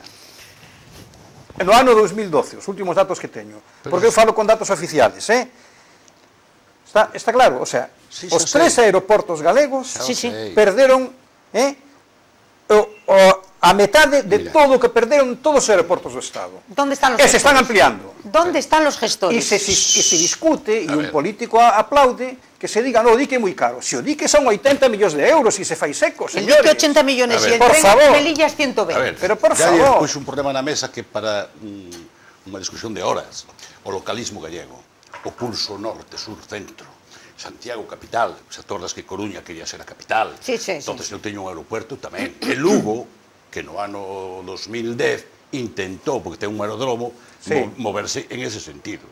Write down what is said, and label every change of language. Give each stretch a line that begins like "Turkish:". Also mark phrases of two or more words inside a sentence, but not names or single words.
Galician: No ano 2012, os últimos datos que teño, porque eu falo con datos oficiales, está claro,
Spanish: o sea,
Galician: os 3 aeroportos galegos perderon a metade de todo o que perderon todos os aeroportos do Estado.
Spanish: ¿Dónde están los gestores? Se están ampliando. ¿Dónde están los gestores?
Galician: E se discute, e un político aplaude, que se diga, no, o dique é moi caro. Se o dique son 80 millóns de euros e se fai seco, señores.
Spanish: El dique 80 millones e el tren Melillas 120. Pero por favor. favor.
Galician: Pois un problema na mesa que para unha discusión de horas, o localismo gallego, o pulso norte, sur, centro, Santiago capital, se acordas que Coruña quería ser a capital, entonces eu teño un aeropuerto tamén, e Lugo, que no ano 2010 intentou, porque ten un aeródromo, moverse en ese sentido.